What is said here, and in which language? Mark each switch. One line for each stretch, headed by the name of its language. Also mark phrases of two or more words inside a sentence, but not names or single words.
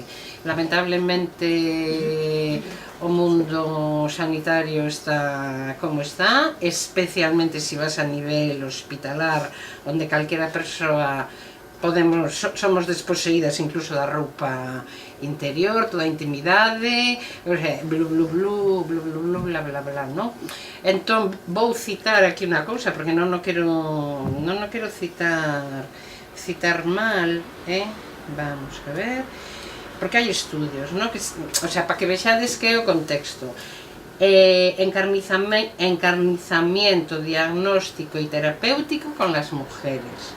Galician: Lamentablemente o mundo sanitario está como está, especialmente se vas a nivel hospitalar, onde calquera persoa somos desposeídas incluso da roupa interior, toda a intimidade, blu blu blu, blu blu blu, bla bla bla, non? Entón, vou citar aquí unha cousa, porque non o quero citar mal, vamos a ver, porque hai estudios, non?
Spanish: O sea,
Galician: para que vexades que é o contexto.
Spanish: Encarnizamiento diagnóstico e terapéutico con las mujeres.